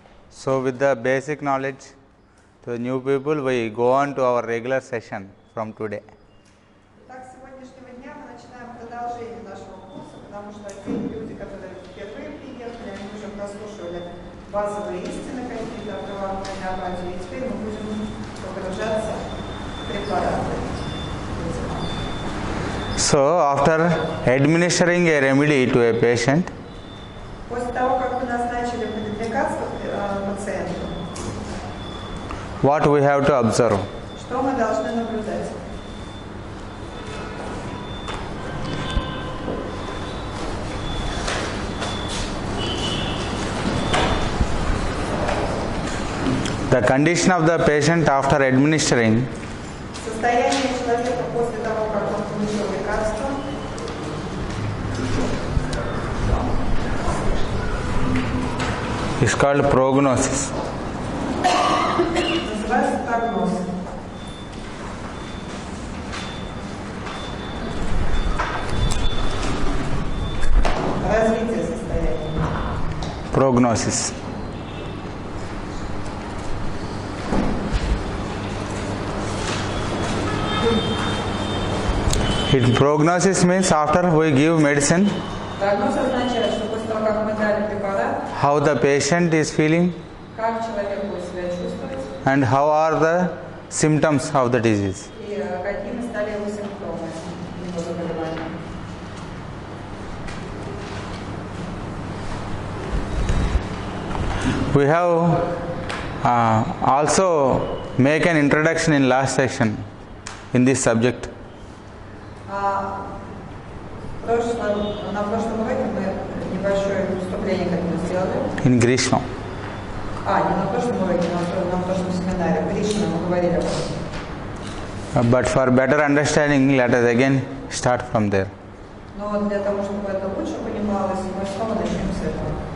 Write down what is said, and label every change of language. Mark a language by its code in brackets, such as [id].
[en] So with the basic knowledge to the new people, we go on to our regular session from today. [ru] Так, с сегодняшнего дня мы начинаем продолжение нашего курса, потому что те люди, которые впервые приехали, они уже прослушивали базовые истины какие-то про гомеопатию, и теперь мы будем погружаться в препараты. [en] So after administering a remedy to a patient, [ru] После того, как мы назначили лекарство пациенту, [en] what we have to observe? [ru] что мы должны наблюдать? [en] The condition of the patient after administering [ru] Состояние человека после того, как он получил лекарство, [en] is called prognosis. [ru] называется прогноз. Развитие состояния. [en] Prognosis. Prognosis means after we give medicine, [ru] Прогноз означает, что после того, как мы дали препарат, [en] how the patient is feeling [ru] как человек будет себя чувствовать [en] and how are the symptoms of the disease. [ru] и какими стали его симптомы его заболевания. [en] We have also make an introduction in last section in this subject. [ru] На прошлом уроке мы небольшое вступление к этому сделали. [en] In Grishma. [ru] Не на прошлом уроке, на прошлом семинаре. В Кришне мы говорили об этом. [en] But for better understanding, let us again start from there. [ru] Но для того, чтобы это лучше понималось, мы снова начнем с этого.